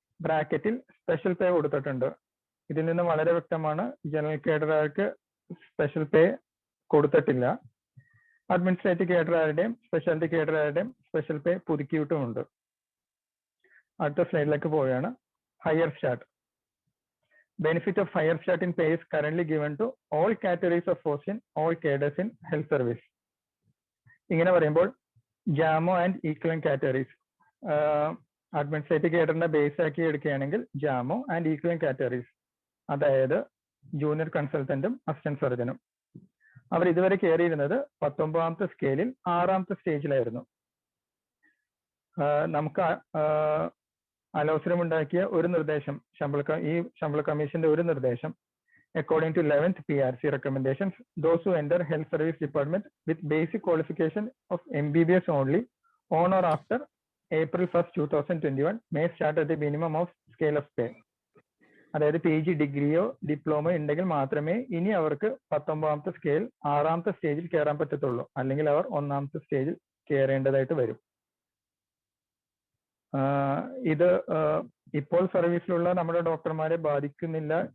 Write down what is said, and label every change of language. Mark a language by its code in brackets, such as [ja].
[ml] ബ്രാക്കറ്റിൽ സ്പെഷ്യൽ പേ കൊടുത്തിട്ടുണ്ട്. ഇതിൽ നിന്ന് വളരെ വ്യക്തമാണ് ജനറൽ കേഡറുകാർക്ക് സ്പെഷ്യൽ പേ കൊടുത്തിട്ടില്ല. അഡ്മിനിസ്ട്രേറ്റീവ് കേഡറുകാരുടെയും സ്പെഷ്യാലിറ്റി കേഡറുകാരുടെയും സ്പെഷ്യൽ പേ പുതുക്കിയിട്ടുമുണ്ട്. അടുത്ത സ്ലൈഡിലേക്ക് പോവുകയാണ്. Higher start. [en] Benefit of higher start in pay is currently given to all categories of posts in all cadres in health service. [ml] ഇങ്ങനെ പറയുമ്പോൾ ജാമോ ആൻഡ് ഈക്വലൻ കാറ്റഗറീസ്, അഡ്മിനിസ്ട്രേറ്റീവ് കേഡറിനെ ബേസ് ആക്കി എടുക്കുകയാണെങ്കിൽ ജാമോ and ഈക്വലൻ categories, അതായത് junior കൺസൾട്ടന്റും assistant സർജനും, അവർ ഇതുവരെ കയറിയിരുന്നത് 19ാമത്തെ സ്കെയിലിൽ 6ാമത്തെ സ്റ്റേജിലായിരുന്നു. നമുക്ക് അലോസരമുണ്ടാക്കിയ ഒരു നിർദ്ദേശം, [en] ഈ ശമ്പള കമ്മീഷന്റെ ഒരു നിർദ്ദേശം, according to 11th PRC recommendations, those who enter health service department with basic qualification of MBBS only on or after April 1st, 2021 may start at the minimum of scale of pay. [ml] അതായത് PG ഡിഗ്രിയോ ഡിപ്ലോമയോ ഉണ്ടെങ്കിൽ മാത്രമേ ഇനി അവർക്ക് 19ാമത്തെ scale 6ാമത്തെ സ്റ്റേജിൽ കയറാൻ പറ്റത്തുള്ളൂ. അല്ലെങ്കിൽ അവർ 1ാമത്തെ സ്റ്റേജിൽ കയറേണ്ടതായിട്ട് വരും. ഇത് ഇപ്പോൾ സർവീസിലുള്ള നമ്മുടെ ഡോക്ടർമാരെ ബാധിക്കുന്നില്ല.